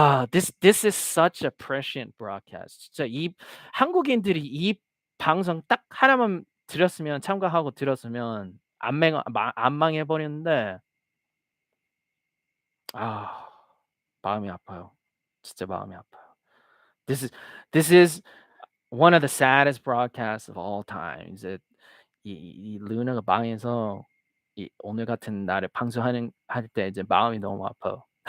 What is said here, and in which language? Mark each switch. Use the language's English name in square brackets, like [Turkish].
[English] This is such a prescient broadcast. [Korean] 진짜 이 한국인들이 이 방송 딱 하나만 참가하고 들었으면 안 망해 버렸는데 마음이 아파요. 진짜 마음이 아파요. [English] This is one of the saddest broadcasts of all time. [Korean] 이제 이 루나가 망해서 오늘 같은 날에 할 때 이제 마음이 너무 아파요.